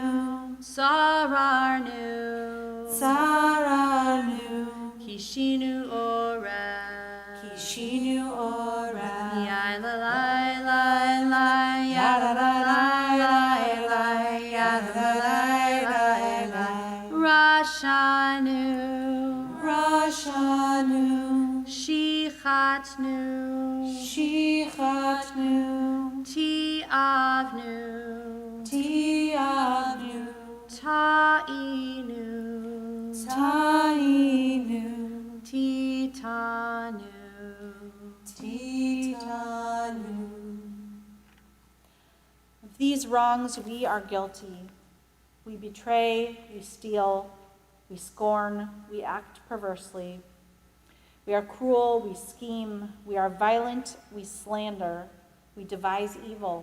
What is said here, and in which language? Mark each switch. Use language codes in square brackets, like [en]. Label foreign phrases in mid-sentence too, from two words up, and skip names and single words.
[he] Sararnu, Saranu, קִשִּׁינוּ עֹרֶף, קִשִּׁינוּ עֹרֶף, Yai-la-lai, lai, lai, yai-la-lai, lai, lai, yai-la-lai, lai, lai, Rashanu, Rashanu, Shichatnu, Shichatnu, Tiavnu, Tiavnu, Ta'inu, Tainu, Titanu, Titanu. [en] Of these wrongs we are guilty. We betray, we steal, we scorn, we act perversely. We are cruel, we scheme, we are violent, we slander, we devise evil.